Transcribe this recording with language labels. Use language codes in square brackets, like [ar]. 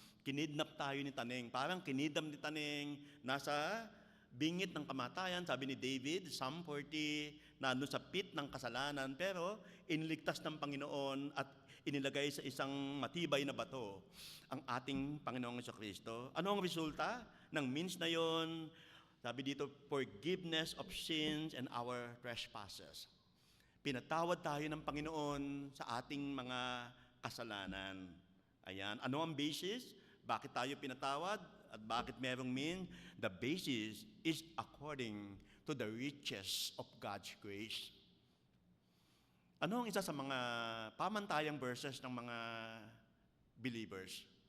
[tl] Kinidnap tayo ni Taneng. Parang kinidnap ni Taneng, nasa bingit ng kamatayan, sabi ni David, Psalm 40, nandun sa pit ng kasalanan, pero iniligtas ng Panginoon at inilagay sa isang matibay na bato ang ating Panginoong Jesucristo. Ano ang resulta ng means na yon? Sabi dito, [en] forgiveness of sins and our trespasses. [tl] Pinatawad tayo ng Panginoon sa ating mga kasalanan. Ayan. Ano ang basis? Bakit tayo pinatawad? At bakit merong mean? [en] The basis is according to the riches of God's grace. [tl] Ano ang isa sa mga pamantayang verses ng mga believers?